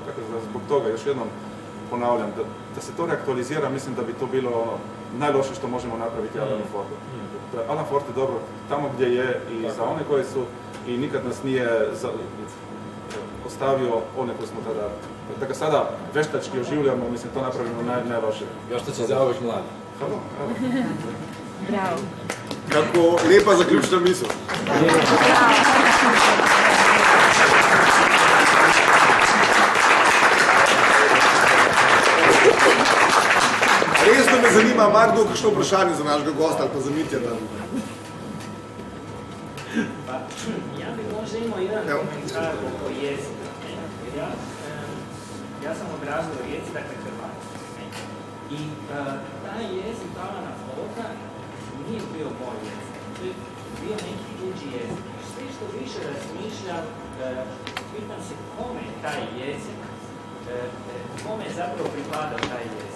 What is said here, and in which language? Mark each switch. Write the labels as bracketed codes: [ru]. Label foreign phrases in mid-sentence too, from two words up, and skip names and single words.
[hr] Tako da zbog toga još jednom ponavljam, da se to reaktualizira, mislim da bi to bilo najloše što možemo napraviti Alanu Fordu. Alan Ford je dobro tamo gdje je i za one koji su i nikad nas nije ostavio one koji smo tada, da ga sada veštački oživljamo, mislim to napravimo najloše. Još što će zauvijek mlad. Bravo. [sl] Kako lepa zaključna misel. Resno me zanima, ima kdo kakšno vprašanje za našega gosta ali pa za Mitja? [hr] Ja bi možda imao jedan komentar oko jezika. Ja sam odrasao u Rijeci, dakle Hrvatski. I taj jezik Alana Forda nije bio moj jezik. To je bio neki tuđi jezik. Sve što više razmišljam, pitam se kome je taj jezik, kome je zapravo pripadao taj jezik.